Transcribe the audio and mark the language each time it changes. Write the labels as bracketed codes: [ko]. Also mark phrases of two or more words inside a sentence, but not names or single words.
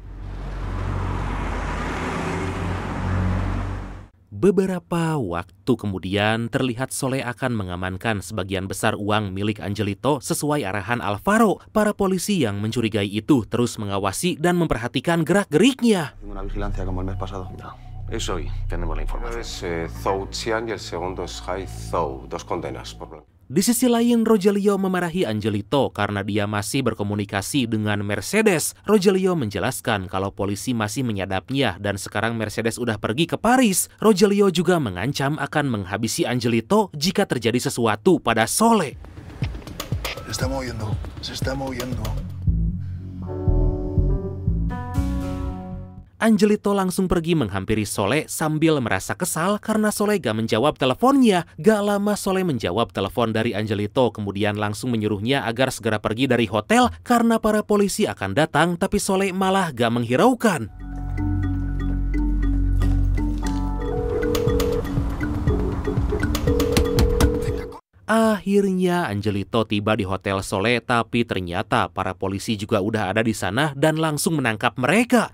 [id] Beberapa waktu kemudian terlihat Soleh akan mengamankan sebagian besar uang milik Angelito sesuai arahan Alvaro. Para polisi yang mencurigai itu terus mengawasi dan memperhatikan gerak-geriknya. [es] Una vigilancia como el mes pasado. No, es hoy. Tenemos la información. Es Zhou Qian y el segundo es Hai Zhou. 2 condenas por blanqueo. [id] Di sisi lain, Rogelio memarahi Angelito karena dia masih berkomunikasi dengan Mercedes. Rogelio menjelaskan kalau polisi masih menyadapnya dan sekarang Mercedes udah pergi ke Paris. Rogelio juga mengancam akan menghabisi Angelito jika terjadi sesuatu pada Soleh. [es] Se está moviendo. [id] Angelito langsung pergi menghampiri Soleh sambil merasa kesal karena Soleh gak menjawab teleponnya. Gak lama Soleh menjawab telepon dari Angelito, kemudian langsung menyuruhnya agar segera pergi dari hotel karena para polisi akan datang, tapi Soleh malah gak menghiraukan. Akhirnya Angelito tiba di hotel Soleh, tapi ternyata para polisi juga udah ada di sana dan langsung menangkap mereka.